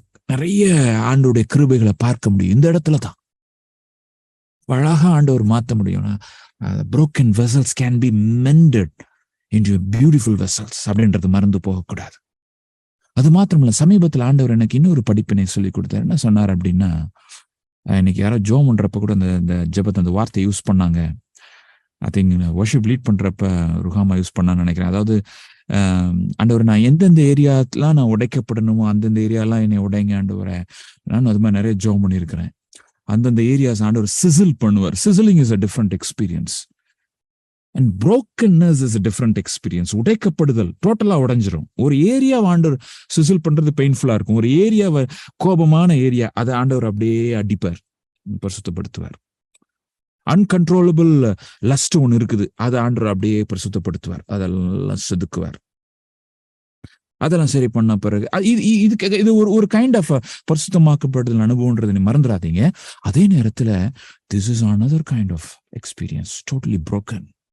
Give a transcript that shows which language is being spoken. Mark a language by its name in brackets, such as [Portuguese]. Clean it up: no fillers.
[Tamil] நிறைய ஆண்டோடைய கிருபைகளை பார்க்க முடியும். இந்த இடத்துல தான் அழகா ஆண்டவர் மாற்ற முடியும். [English] broken vessels can be mended into beautiful vessels [Tamil] அப்படின்றது மறந்து போகக்கூடாது. அது மாத்திரமில்ல, சமீபத்தில் ஆண்டவர் எனக்கு இன்னொரு படிப்பினை சொல்லி கொடுத்தார். என்ன சொன்னார் அப்படின்னா, இன்னைக்கு யாரோ ஜோம் பண்றப்ப கூட அந்த ஜெபத்தை அந்த வார்த்தையை யூஸ் பண்ணாங்க. [English] I think [Tamil] வர்ஷிப் லீட் பண்றப்ப ருஹாமா யூஸ் பண்ணான்னு நினைக்கிறேன். அதாவது ஆண்டவர், நான் எந்தெந்த ஏரியாலாம் நான் உடைக்கப்படணுமோ அந்தந்த ஏரியாலாம் என்னை உடைங்க ஆண்டவரை. நானும் அது மாதிரி நிறைய ஜோம் பண்ணியிருக்கிறேன். அந்தந்த ஏரியாஸ் ஆண்டவர் சிசில் பண்ணுவார். [English] Chiselling is a different experience அண்ட் brokenness is a different experience. [Tamil] உடைக்கப்படுதல் டோட்டலா உடைஞ்சிரும். ஒரு ஏரியா ஆண்டவர் சிசில் பண்றது பெயின்ஃபுல்லா இருக்கும். ஒரு ஏரியாவை, கோபமான ஏரியா, அதை ஆண்டவர் அப்படியே அடிப்பார், பரிசுத்தப்படுத்துவார். அன்கன்ட்ரோலபிள் லஸ்ட் ஒன்று இருக்குது, அதை ஆண்டவர் அப்படியே பரிசுத்தப்படுத்துவார், அதெல்லாம் செதுக்குவார். அதெல்லாம் சரி பண்ண பிறகு இது ஒரு கைண்ட் ஆஃப் பரிசுத்தமாக்கப்படுதல் அனுபவம்ன்றது நீ மறந்துடாதீங்க. அதே நேரத்துல [English] This is another kind of experience, totally broken.